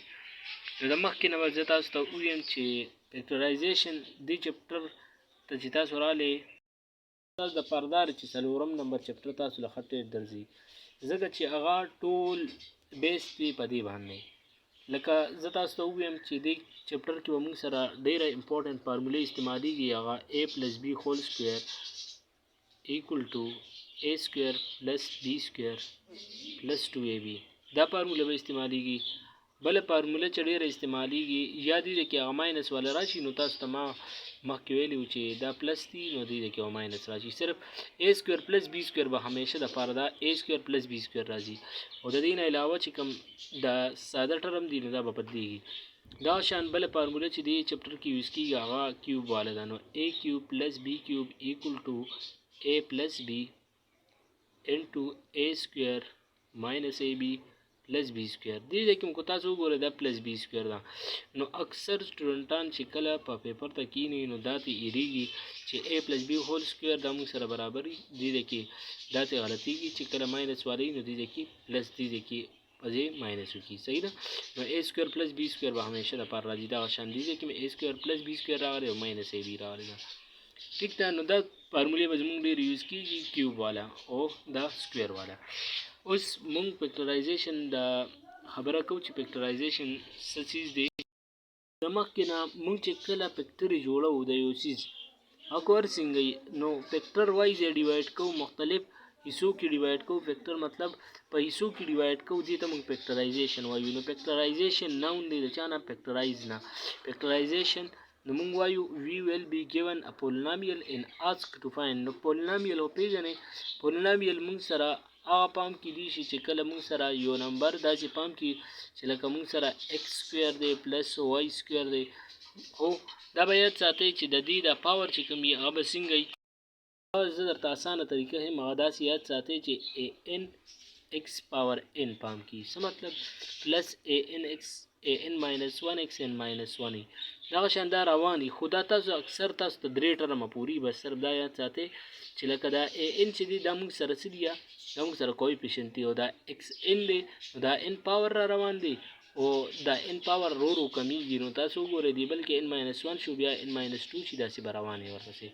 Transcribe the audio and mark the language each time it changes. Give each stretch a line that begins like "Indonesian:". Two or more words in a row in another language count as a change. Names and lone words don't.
Pashto: نو د مخکې نه به زه تاسو ته ووایم چې فیکټرایزیشن دې چپټر ته چې تاسو راغلئ تاسو دپاره دا چې څلورم نمبر چپټر تاسو له ښه ټیټ درځي، ځکه چې هغه ټول بیس دی په دې باندې. لکه زه تاسو ته ووایم چې دې چپټر کې به موږ سره ډېره امپورټنټ فارمولې استعمالیږي، هغه
English: a + b whole square equal to a square plus b square plus 2ab.
Pashto: دا فارموله به استعمالیږي. بله فارموله چې ډېره استعمالیږي یا دې کې هغه ماینس والا راشي، نو تاسو ته ما مخکې ویلي وو چې دا پلس دي نو دې کې هغه ماینس راشي. صرف
English: a square plus b square
Pashto: به همیشه دپاره دا
English: a square plus b square
Pashto: راځي، او د دې نه علاوه چې کوم د ساده ټرم دی نو دا به بدلیږي. دا شان بله فارموله چې دې چپټر کې یوز کېږي هغه کیوب والا ده.
English: نو a cube plus b cube equal to a plus b into a square minus ab plus b square.
Pashto: دې ځای کې مو تاسو وګورئ دا
English: plus b square
Pashto: ده. نو اکثر سټوډنټان چې کله په پیپر ته کینی نو دا ته ایریږي چې
English: a plus b whole square
Pashto: دا موږ سره برابر وي. دې ځای کې دا ته غلطیږي چې کله ماینس والی نو دې ځای کې پلس دې ځای کې په ځای ماینس وکړي. صحیح ده. نو
English: a square plus b square
Pashto: به همیشه دپاره راځي. دغه شان دې ځای کې مې
English: a square plus b square
Pashto: راغلی او
English: minus ab
Pashto: راغلی ده. ٹھیک ده. نو دا فارمولې به زموږ ډېر یوز کېږي، کیوب والا او دا سکویر والا. اوس مونږ فیکټرایزیشن د خبره کوو چې فیکټرایزیشن څه څیز دی. د مخکې نه مونږ چې کله فیکټري جوړوو د یو څیز هغه ورڅنګه نو فیکټر وایز یې ډیوایډ کوو، مختلف حصو کې ډیوایډ کوو. فیکټر مطلب په حصو کې ډیوایډ کوو، دې ته مونږ فیکټرایزیشن وایو. نو فیکټرایزیشن ناون دی د چا نه؟ فیکټرایز نه. فیکټرایزیشن نو مونږ وایو
English: we will be given a polynomial and asked to find.
Pashto: نو polynomial وپېژنئ. polynomial مونږ سره هغه پام کې دي چې کله مونږ سره یو نمبر داسې پام کې چې لکه مونږ سره
English: x square
Pashto: دی پلس
English: y square
Pashto: دی، خو دا به یاد ساتئ چې د دې د پاور چې کوم وي هغه به څنګه وي. زه درته اسانه طریقه ښیم، هغه داسې یاد ساتئ چې
English: an x power n
Pashto: پام کې څه مطلب
English: plus an x an minus 1 xn minus 1
Pashto: xn minus 1 وي. دغه شان دا روان وي، خو دا تاسو اکثر تاسو ته درې ټرمه پورې بس صرف دا یاد ساتئ چې لکه دا an چې دی دا موږ سره څه دي، دا موږ سره کویفیشنټ دی، او دا xn دی نو دا
English: n power
Pashto: را روان دی او دا
English: n power
Pashto: رو کمیږي. نو تاسو وګورئ دی بلکې
English: n minus 1
Pashto: شو بیا
English: n minus 2
Pashto: چې داسې به روانې ورپسې.